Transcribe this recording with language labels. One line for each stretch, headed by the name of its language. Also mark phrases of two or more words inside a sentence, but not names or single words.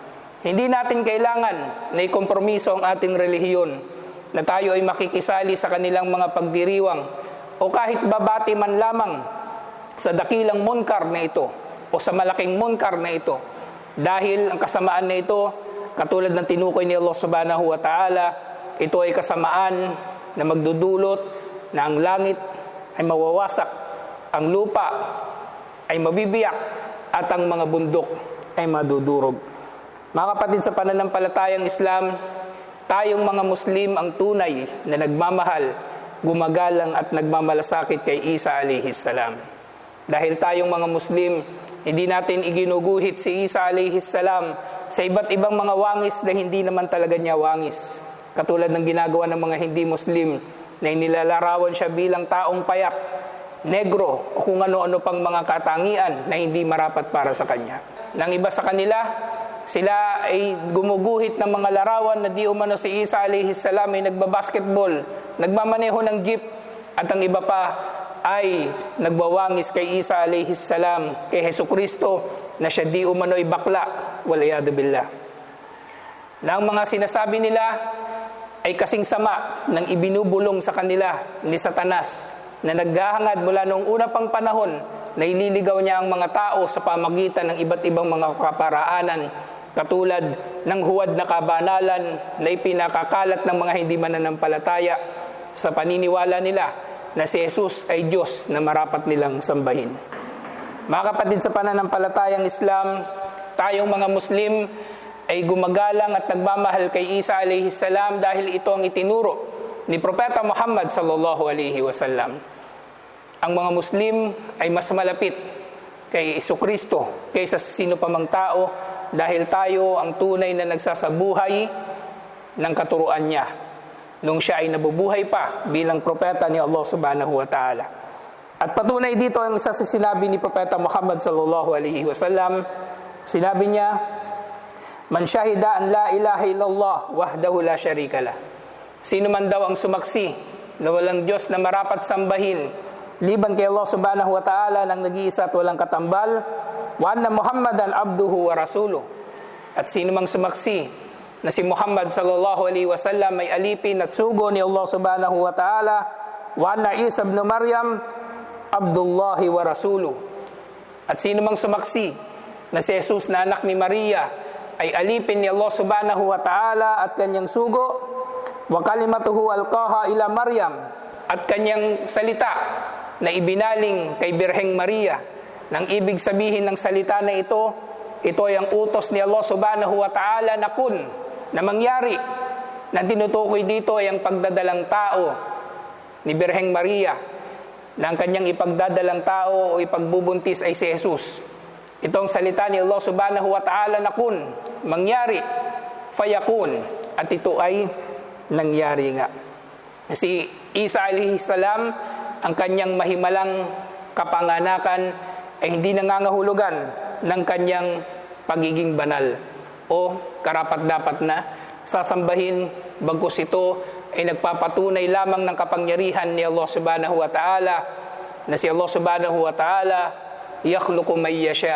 Filipino: Hindi natin kailangan na ikompromiso ang ating relihiyon na tayo ay makikisali sa kanilang mga pagdiriwang o kahit babati man lamang sa dakilang munkar na ito o sa malaking munkar na ito. Dahil ang kasamaan na ito, katulad ng tinukoy ni Allah
Arabic: سبحانه وتعالى,
Filipino: ito ay kasamaan na magdudulot na ang langit ay mawawasak, ang lupa ay mabibiyak, at ang mga bundok ay madudurog. Mga kapatid sa pananampalatayang Islam, tayong mga Muslim ang tunay na nagmamahal, gumagalang at nagmamalasakit kay Isa
Arabic: عليه السلام.
Filipino: Dahil tayong mga Muslim Hindi natin iginuguhit si Isa
Arabic: عليه السلام
Filipino: sa iba't ibang mga wangis na hindi naman talaga niya wangis. Katulad ng ginagawa ng mga hindi Muslim na inilalarawan siya bilang taong payat, negro o kung ano-ano pang mga katangian na hindi marapat para sa kanya. Nang iba sa kanila, sila ay gumuguhit ng mga larawan na di umano si Isa
Arabic: عليه السلام
Filipino: ay nagbabasketball, nagmamaneho ng jeep, at ang iba pa ay nagbawangis kay Isa
Arabic: عليه السلام,
Filipino: kay Hesukristo, na siya di umano'y bakla,
Arabic: والعياذ بالله.
Filipino: Na ang mga sinasabi nila ay kasing sama ng ibinubulong sa kanila ni Satanas, na naghahangad mula noong una pang panahon na ililigaw niya ang mga tao sa pamagitan ng iba't ibang mga kaparaanan, katulad ng huwad na kabanalan na ipinakakalat ng mga hindi mananampalataya sa paniniwala nila na si Jesus ay Diyos na marapat nilang sambahin. Mga kapatid sa pananampalatayang Islam, tayong mga Muslim ay gumagalang at nagmamahal kay Isa
Arabic: عليه السلام
Filipino: dahil ito ang itinuro ni Propeta Muhammad
Arabic: صلى الله عليه وسلم.
Filipino: Ang mga Muslim ay mas malapit kay Jesucristo kaysa sa sino pa mang tao dahil tayo ang tunay na nagsasabuhay ng katuruan niya nung siya ay nabubuhay pa bilang propeta ni Allah
Arabic: سبحانه وتعالى.
Filipino: At patunay dito ang isa sa sinabi ni Propeta Muhammad
Arabic: صلى الله عليه وسلم.
Filipino: Sinabi niya,
Arabic: "من شهد أن لا إله إلا الله وحده لا شريك له."
Filipino: Sino man daw ang sumaksi na walang Diyos na marapat sambahin liban kay Allah
Arabic: سبحانه وتعالى
Filipino: nang nag-iisa at walang katambal,
Arabic: وأن محمدا عبده ورسوله.
Filipino: At sino mang sumaksi na si Muhammad
Arabic: صلى الله عليه وسلم
Filipino: ay alipin at sugo ni Allah
Arabic: سبحانه وتعالى وأن عيسى ابن مريم عبد الله ورسوله.
Filipino: At sino mang sumaksi na si Jesus na anak ni Maria ay alipin ni Allah
Arabic: سبحانه وتعالى
Filipino: at kanyang sugo,
Arabic: وكلمته ألقاها إلى مريم,
Filipino: at kanyang salita na ibinaling kay Birheng Maria. Nang ibig sabihin ng salita na ito ay ang utos ni Allah
Arabic: سبحانه وتعالى
Filipino: na kun, na mangyari. Na tinutukoy dito ay ang pagdadalang tao ni Birheng Maria, na ang kanyang ipagdadalang tao o ipagbubuntis ay si Jesus. Itong salita ni Allah
Arabic: سبحانه وتعالى
Filipino: na kun, mangyari, fayakun, at ito ay nangyari nga. Si Isa
Arabic: عليه السلام,
Filipino: ang kanyang mahimalang kapanganakan ay hindi nangangahulugan ng kanyang pagiging banal o karapat-dapat na sasambahin, bagkus ito ay nagpapatunay lamang ng kapangyarihan ni Allah
Arabic: سبحانه وتعالى,
Filipino: na si Allah
Arabic: سبحانه وتعالى يخلق ما يشاء.